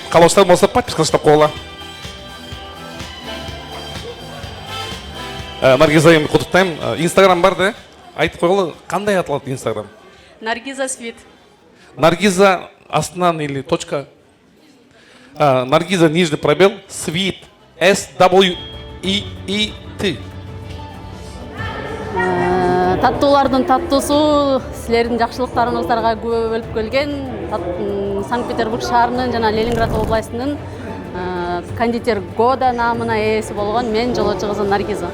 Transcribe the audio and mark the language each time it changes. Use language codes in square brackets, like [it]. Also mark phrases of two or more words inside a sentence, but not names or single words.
[ky] Калоостар болсо подписка жасап койгула. Наргизайым куттуктайм. Инстаграм бар да? Айтып койгула, кандай аталат Инстаграм? Наргиза Свит. Наргиза астынан или точка? Наргиза [ru] нижний пробел [ky] Свит. S-W-E-E-T. Таттуулардын таттуусу силердин жакшылыктарыңыздарга күбө бөлүп келген Санкт-Петербург шаарынын жана Ленинград областынын [ru] кондитер года [ky] наамына ээси болгон мен жолочу кызы Наргиза.